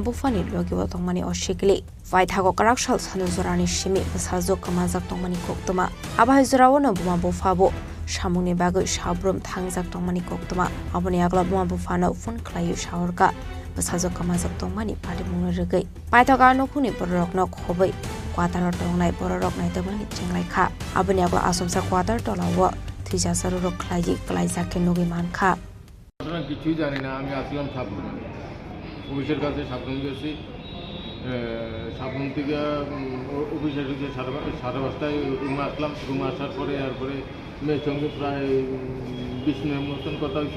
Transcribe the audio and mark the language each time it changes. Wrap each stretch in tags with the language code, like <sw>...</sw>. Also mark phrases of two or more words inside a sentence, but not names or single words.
<trp>bufani logiwa tongmani oshikli vai thago karakshal sanuzorani shimi basajok kamajak tongmani koktoma abahai zorawono buma bufabo Shamuni bagai shabrum thangjak tongmani koktoma aboni agla buma bufano phone klayu shawarka basajok kamajak tongmani padimung regai paithaga nokuni borokno khobai quarter tongnai borok nai tabani chenglai kha aboni agla asomsa quarter tolawo thijasaro rok khlaiji klaijak ke nogi mankha</trp> <bn>আমরা কিছুই জানি না। আমি আসলাম সাবরুম, অফিসের কাছে সাবরুম গেছি। সাবরুম থেকে অফিসে ঢুকে 5:30টায় রুমে আসলাম। রুমে আসার পরে এরপরে মেয়ের সঙ্গে প্রায় 20 মিনিট মতন কথা হয়েছে।</bn>